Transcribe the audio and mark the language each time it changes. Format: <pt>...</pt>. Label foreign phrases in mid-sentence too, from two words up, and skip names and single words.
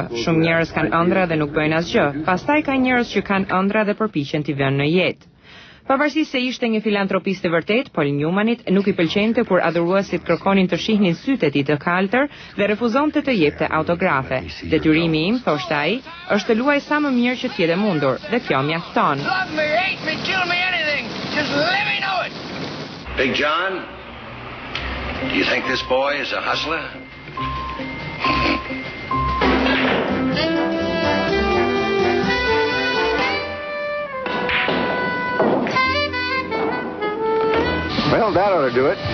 <sq>Shumë njerëz kanë ëndra dhe nuk bëjnë asgjë. Pastaj ka njerëz që kanë ëndra dhe përpiqen t'i vënë në jetë. Pavarësisht se ishte një filantropist i vërtet, Paul Newmanit nuk i pëlqente kur adhuruesit kërkonin të shihnin sytë e tij të kaltër dhe refuzonte të jepte autografe. Detyrimi im, thoshte ai, është të luaj sa më mirë që t'jede mundur, dhe kjo mjafton.</sq> <en>Big John, do you think this boy is a hustler? Well, that ought to do it.</en>